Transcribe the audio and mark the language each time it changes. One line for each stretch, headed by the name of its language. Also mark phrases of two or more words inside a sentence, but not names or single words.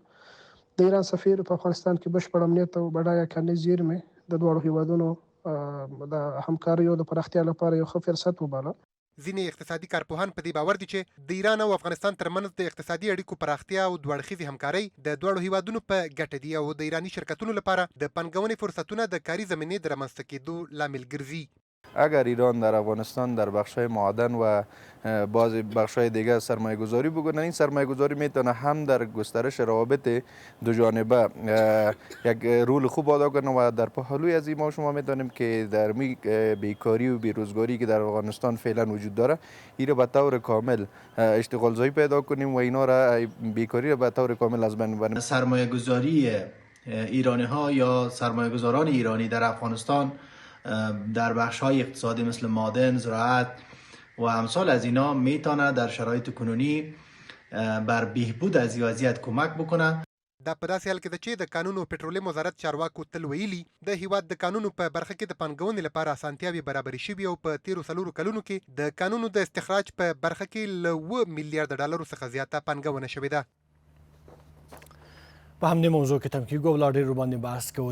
Pashto: د ایران سفیر په افغانستان کې بشپړ امنیت او بډایه کاني زیرمې د دواړو هیوادونو د همکاریو د پراختیا لپاره یو ښه فرصت وباله. ځینې اقتصادي کارپوهان په دې باور دي چې د ایران او افغانستان ترمنځ د اقتصادي اړیکو پراختیا او دوه اړخیزې همکارۍ د دواړو هیوادونو په ګټه دي او د ایراني شرکتونو لپاره د پانګونې فرصتونه د کاري زمینې د رامنځته کېدو لامل ګرځي.
Persian: اگر ایران در افغانستان در بخش‌های معدن و بعض بخش‌های دیگر سرمایه گذاری بکنند، این سرمایه گذاری میتونه هم در گسترش روابط دو جانبه یک رول خوب ادا کنه و در پهلوی از این ما شما میتونیم که در بیکاری و بیروزگاری که در افغانستان فعلا وجود داره این را به طور کامل اشتغال زایی پیدا کنیم و اینا را بیکاری را به طور کامل از بین ببریم. سرمایه گذاری ایرانی ها یا سرمایه گذاران ایرانی در افغانستان در بخش های اقتصادی مثل معدن، زراعت و امثال از اینا میتونه در شرایط کنونی بر بهبود از این وضعیت کمک بکنه.
Pashto: دا په داسې حال کې ده چې د کانونو او پټرولیم وزارت چارواکو تل ویلي د هیواد د کانونو په برخه کې د پانګونې لپاره اسانتیاوې برابرې شوي او په تیرو 4 کلونو کې د کانونو د استخراج په برخه کې له 7 میلیارډ ډالرو څخه زیاته پانګونه شوې ده. په همدې موضوع کې تم کېږو او لا ډېر ورباندې بحث کوو.